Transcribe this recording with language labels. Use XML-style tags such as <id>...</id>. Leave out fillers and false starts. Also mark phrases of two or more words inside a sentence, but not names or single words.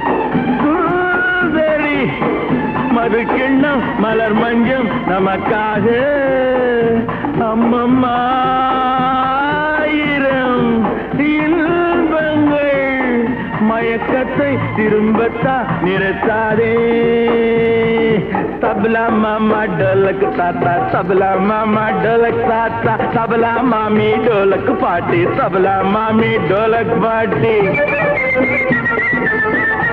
<ta>கூதறி மது கிண்ணம் மலர் மஞ்சம் நமக்காக. அம்மம்மா ஆயிரம் இன்பங்கள் மயக்கத்தை திரும்பத்தா நிறுத்தாதே.</ta> <hi>तबला मामा ढोलक ताता, तबला मामा ढोलक ताता, तबला मामी ढोलक पाटी, तबला मामी ढोलक पाटी.</hi>